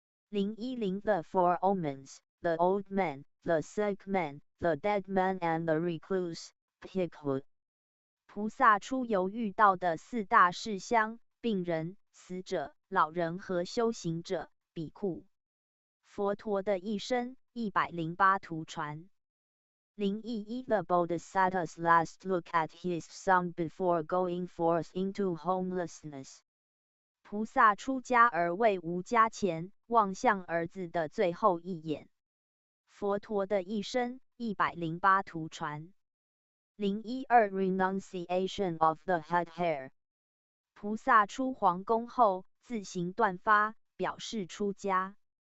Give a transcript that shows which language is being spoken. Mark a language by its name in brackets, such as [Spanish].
[English] 010 The Four Omens。 The old man, the sick man, the dead man and the recluse Bhikkhu。 [Chinese] 菩萨出游遇到的4大事项：病人、死者、老人和修行者比库。佛陀的一生108图传。 [English] 011 The Bodhisattva's last look at his son before going forth into homelessness。 [Chinese] 菩萨出家而为无家前，望向儿子的最后一眼。佛陀的一生108图传。 [English] 012 Renunciation of the head hair。 [Chinese] 菩萨出皇宫后自行断发，表示出家。